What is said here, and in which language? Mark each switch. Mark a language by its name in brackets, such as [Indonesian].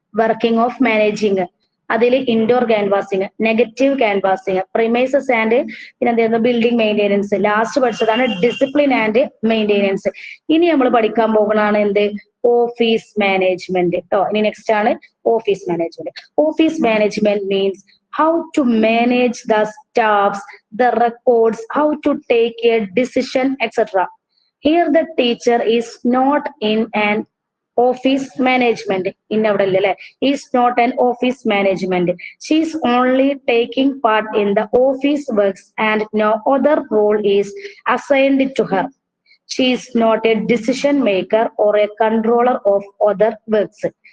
[Malayalam] Working of managing, അതിൽ indoor canvassing, negative canvassing, premises and പിന്നെ എന്തായിരുന്നു ബിൽഡിംഗ് മെയിൻ്റെനൻസ്. ലാസ്റ്റ് പഠിച്ചതാണ് ഡിസിപ്ലിൻ ആൻഡ് മെയിൻ്റെനൻസ്. ഇനി നമ്മൾ പഠിക്കാൻ പോകുന്നതാണ് എന്ത്, ഓഫീസ് മാനേജ്മെന്റ് കേട്ടോ. ഇനി നെക്സ്റ്റ് ആണ് office management. [English] Office management means how to manage the staffs, the records, how to take a decision, etc. Here the teacher is not in an office management [Malayalam] ഇന്നവിടെ അല്ലേ, [English] Is not an office management. She is only taking part in the office works and no other role is assigned to her. She is not a decision maker or a controller of other works.